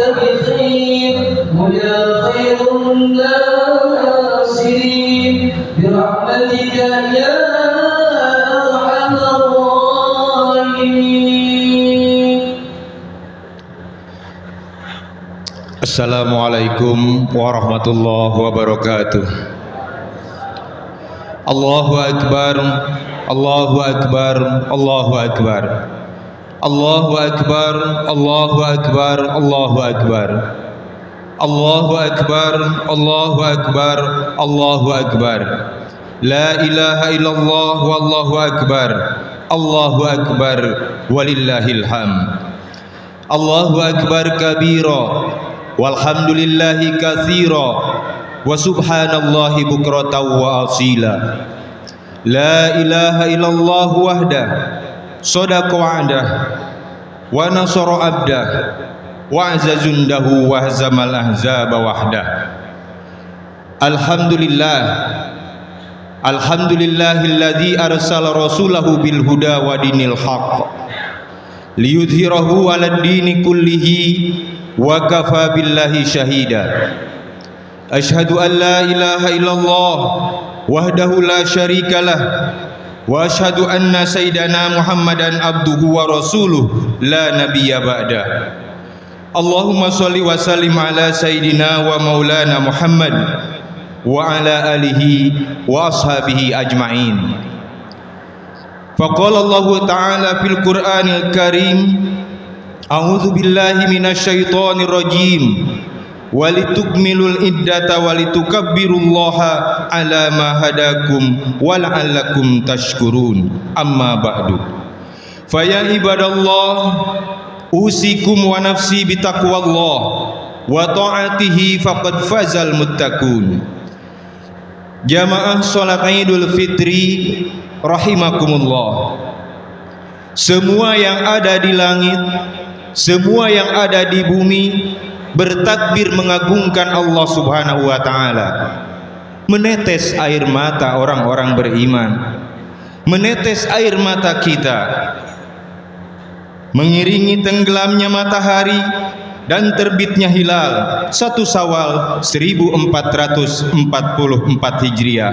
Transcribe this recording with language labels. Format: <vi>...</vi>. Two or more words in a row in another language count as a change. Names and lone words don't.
<ar>بخير ويا خير الناصرين برحمتك يا أرحم الراحمين. السلام عليكم ورحمة الله وبركاته. الله أكبر، الله أكبر، الله أكبر. الله أكبر، الله أكبر، الله أكبر. الله أكبر، الله أكبر، الله أكبر. لا إله إلا الله والله أكبر. الله أكبر ولله الحمد. الله أكبر كبيرا والحمد لله كثيرا وسبحان الله بكرة وأصيلا. لا إله إلا الله وحده صدق وعده ونصر عبده وأعز جنده وهزم الأحزاب وحده. الحمد لله، الحمد لله الذي أرسل رسوله بالهدى ودين الحق ليظهره على الدين كله وكفى بالله شهيدا. أشهد أن لا إله إلا الله وحده لا شريك له وأشهد أن سيدنا محمدا عبده ورسوله لا نبي بعده. اللهم صل وسلم على سيدنا ومولانا محمد وعلى آله وأصحابه أجمعين. فقال الله تعالى في القرآن الكريم، أعوذ بالله من الشيطان الرجيم. ولتكملوا العدة ولتكبروا الله على ما هداكم ولعلكم تشكرون. أما بعد. فيا عباد الله، أوصيكم ونفسي بتقوى الله وطاعته فقد فاز المتقون.</ar> <id>Jamaah salat Idul Fitri rahimakumullah. Semua yang ada di langit, semua yang ada di bumi bertakbir mengagungkan Allah</id> <ar>سبحانه وتعالى.</ar> <id>Menetes air mata orang-orang beriman, menetes air mata kita, mengiringi tenggelamnya matahari dan terbitnya hilal 1 Syawal 1444 Hijriah.</id>